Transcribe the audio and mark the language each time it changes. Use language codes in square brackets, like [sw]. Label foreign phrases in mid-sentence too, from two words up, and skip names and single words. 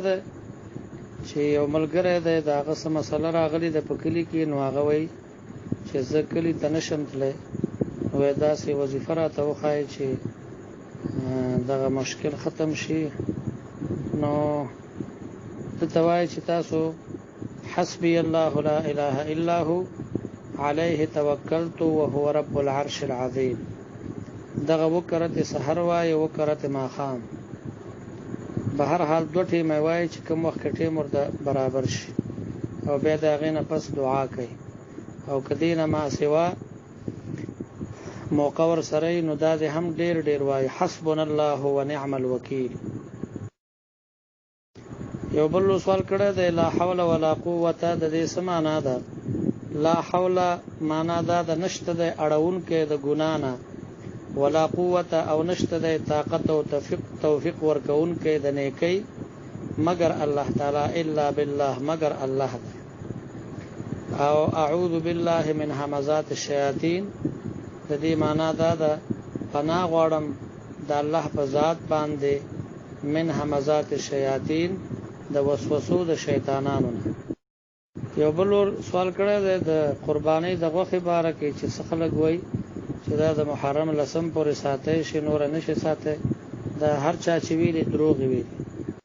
[ps] دی چې یو ملګری دی د هغه څه مسله راغلې ده په کلي کې نو هغه وایي چې زه کلي ته نشم تللی وایي داسې وظیفه راته وښایي چې دغه مشکل ختم شي نو دته وایي چې تاسو [ar] حسبي الله لا اله الا هو عليه توکلت وهو رب العرش العظیم [ps] دغه وکرت سحر وایي وکرت ماښام به هر حال دوه ټیمه وایي چې کوم وخت کې ټیم ورته برابر شي او بیا د هغې نه پس دعا کوي او که دې نه ما سوا موقع ورسره نو دا دې هم ډېر ډېر وایي [ar] حسبنا الله ونعم الوکیل [ps] یو بل سوال کړی دی [ar] لا حول ولا قوة [ps] د دې څه معنا ده [ar] لا حول [ps] معنا دا د نشته دی اړونکی د ګناه نه [ar] ولا قوة [ps] او نشته دی طاقت او توفیق ورکوونکی د نیکۍ مگر الله تعالی [ar] الا بالله [ps] مگر الله دی او [ar] اعوذ بالله من همزات الشیاطین [ps] د دې معنا دا ده پناه غواړم د الله په ذات باندې [ar] من همزات الشیاطین [ps] د وسوسو د شیطانانو نه یو بل سوال کړی دی د قربانۍ د غوښې باره کې چې څه خلک وایي چې دا د محرم لسم پورې ساتئ شي نوره نه شي ساتئ دا هر چا چې ویلي دروغ ویلي